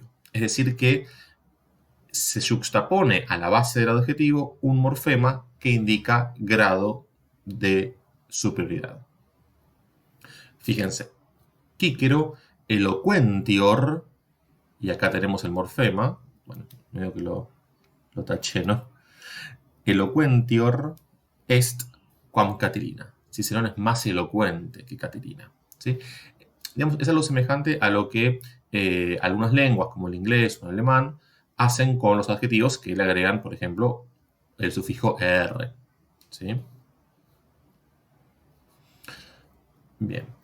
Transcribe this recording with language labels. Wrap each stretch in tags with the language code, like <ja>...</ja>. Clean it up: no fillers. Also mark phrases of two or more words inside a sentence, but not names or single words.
<es>Es decir, que se juxtapone a la base del adjetivo un morfema que indica grado de superioridad. Fíjense,</es> <la>Cicero eloquentior,</la> <es>y acá tenemos el morfema, bueno, medio que lo taché, ¿no?</es> <la>Eloquentior est quam Catilina.</la> <es>Cicerón es más elocuente que Catilina, ¿sí? Digamos, es algo semejante a lo que algunas lenguas, como el inglés o el alemán, hacen con los adjetivos que le agregan, por ejemplo, el sufijo er, ¿sí? Bien.</es>